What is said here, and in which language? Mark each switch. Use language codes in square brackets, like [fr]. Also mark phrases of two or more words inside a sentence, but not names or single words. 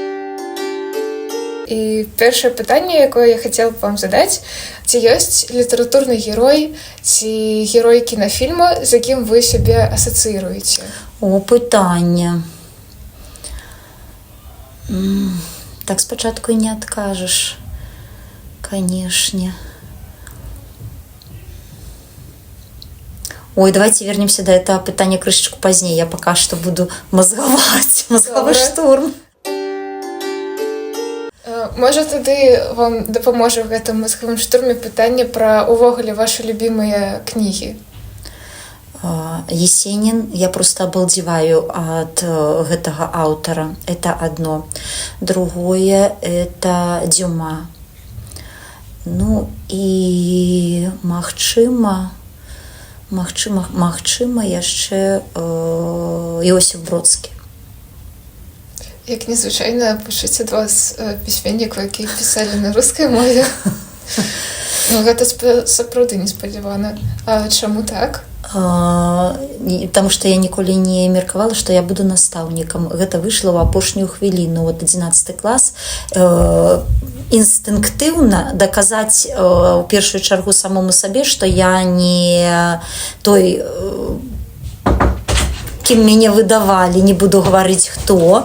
[be] І першае пытанне, якое я хацела б вам задаць, ці ёсць літаратурны герой ці герой кінафільма, з якім вы сябе асацыіруеце? О, пытанне. Так спачатку і не адкажаш, канешне. [ru] Ой, давайте вернемся до этого пытания крышечку позднее. Я пока что буду мозговать. Мозговый штурм. [be] Можа, тады вам дапаможа ў гэтым мозговым штурме пытанне пра увогуле ваши любимыя кнігі. [ru] Есенин, я просто обалдеваю от [be] гэтага аўтара. [ru] Это одно. Другое, это Дюма. Ну и [be] магчыма яшчэ Іосиф Бродскі. Як незвычайна пачуць ад вас пісьменнікаў, якія пісалі на рускай мове. Ну, гэта сапраўды неспадзявана. А чаму так? [ru] Потому что [be] я ніколі не меркавала, што я буду настаўнікам. Гэта выйшла ў апошнюю хвіліну. Вот 11 клас. Інстынктыўна даказаць у першую чаргу самому сабе, што я не той, кім мяне выдавалі, не буду гаварыць хто.